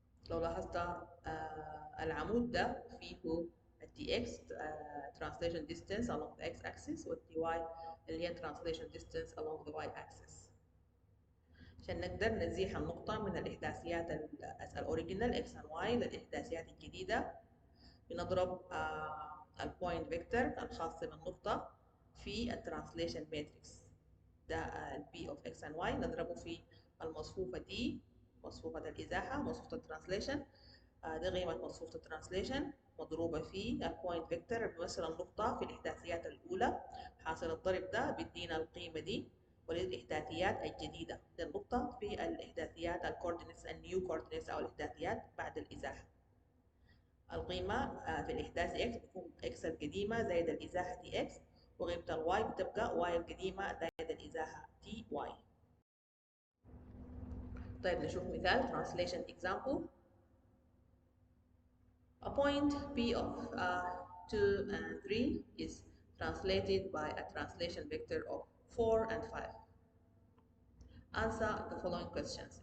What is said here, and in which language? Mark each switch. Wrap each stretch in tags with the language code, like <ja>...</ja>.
<ar>لو لاحظت العمود ده فيه التي اكس</ar> <en>translation distance along the x axis</en> <ar>والتي واي اللي هي</ar> <en>translation distance along the y axis.</en> <ar>عشان نقدر نزيح النقطة من الإحداثيات الأوريجينال x and y للإحداثيات الجديدة، بنضرب البوينت فيكتور الخاص بالنقطة في الترانسليشن ماتريكس. ده ال P of X and Y نضربه في المصفوفة دي، مصفوفة الإزاحة، مصفوفة الترانسليشن. دي قيمة مصفوفة الترانسليشن مضروبة في البوينت فيكتور بيمثل النقطة في الإحداثيات الأولى. حاصل الضرب ده بيدينا القيمة دي، وللإحداثيات الجديدة للنقطة في الإحداثيات الكوردينتس النيو كوردينتس أو الإحداثيات بعد الإزاحة. القيمة في الإحداث x بتكون x القديمة زائد الإزاحة دي x، وقيمة الواي بتبقى y القديمة زائد الإزاحة دي y. طيب نشوف مثال</ar> <en>translation example. A point P of 2 and 3 is translated by a translation vector of 4 and 5. Answer the following questions.</en>